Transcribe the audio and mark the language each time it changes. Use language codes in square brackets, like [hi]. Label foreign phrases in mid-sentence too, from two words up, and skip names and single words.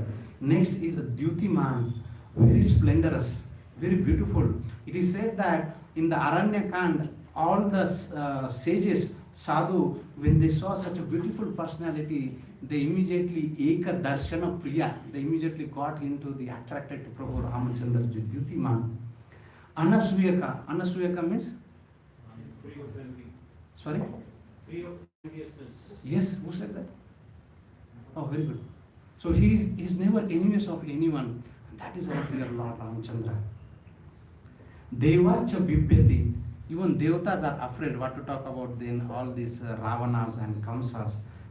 [en] Next is a Dyutiman, very splendorous, very beautiful. It is said that in the Aranya Kand, all the sages, sadhu, when they saw such a beautiful personality, they immediately [sa] Eka Darshana Priya, [en] they immediately got into the attracted to Prabhu Ramchandra ji. Dyutiman. Anasuyaka. Anasuyaka means? Free of envy. Sorry? Free of enviousness. Yes, who said that? Oh, very good. So he is never envious of anyone. That is our dear Lord Ramchandra. [sa] Devacha Bibhyati. [en] Even devatas are afraid what to talk about then all these Ravanas and Kamsas.